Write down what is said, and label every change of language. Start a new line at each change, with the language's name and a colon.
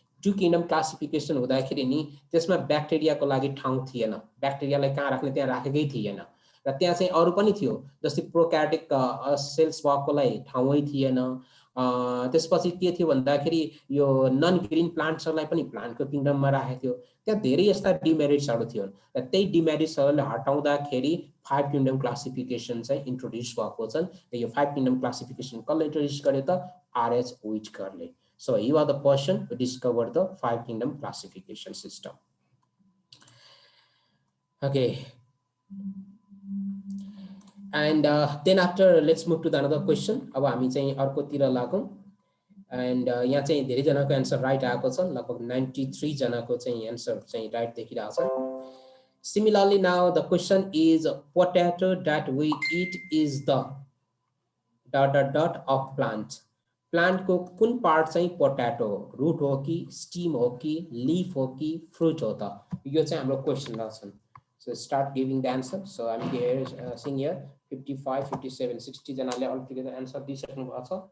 Nepali: 2 kingdom classification हुँदाखेरि नि त्यसमा ब्याक्टेरियाको लागि ठाउँ थिएन, ब्याक्टेरियालाई कहाँ राख्ने त्यहाँ राखेकै थिएन, र त्यहाँ चाहिँ अरू पनि थियो, जस्तै प्रोक्यारियोटिक सेल्स भएकोलाई ठाउँै थिएन। त्यसपछि के थियो भन्दाखेरि यो नन ग्रिन प्लान्ट्सहरूलाई पनि प्लान्टको किङडममा राखेको थियो। त्यहाँ धेरै यस्ता डिमेरिट्सहरू थियो, र त्यही डिमेरिट्सहरूलाई हटाउँदाखेरि 5 किङडम क्लासिफिकेसन चाहिँ इन्ट्रोड्युस भएको छन्। र यो 5 किङडम क्लासिफिकेसन कसले इन्ट्रोड्युस गर्यो त, RH व्हिटकरले।
English: So you are the person who discovered the 5 kingdom classification system. Okay. And then after let's move to the another question.
Nepali: अब हामी चाहिँ अर्कोतिर लागौं। And यहाँ चाहिँ धेरै जनाको आन्सर राइट आएको छ, लगभग 93 जनाको चाहिँ आन्सर चाहिँ राइट देखिरहेको छ।
English: Similarly, now the question is, potato that we eat is the ... of plant.
Nepali: Plant को कुन पार्ट चाहिँ पोटैटो हो, रूट हो कि स्टीम हो कि लीफ हो कि फ्रूट हो त, यो चाहिँ हाम्रो क्वेशन रहेछन्।
English: So start giving the answer.
Nepali: So हामी हियर सिङ हियर 55 57 60 जनाले अल टुगेदर आन्सर दिइसक्नु भएको छ।